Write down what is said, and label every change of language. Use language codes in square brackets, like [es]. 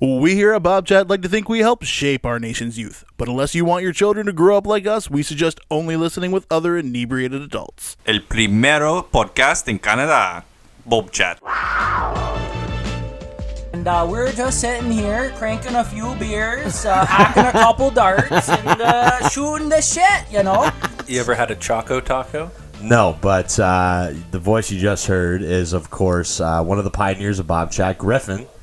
[en] We here at Bobchat like to think we help shape our nation's youth, but unless you want your children to grow up like us, we suggest only listening with other inebriated adults. [es] El primero podcast en Canadá, Bobchat. [en] And we're just sitting here, cranking a few beers, hacking a couple darts, and shooting the shit, you know? You ever had a Choco Taco? No, but the voice you just heard is, of course, one of the pioneers of Bobchat, Griffin.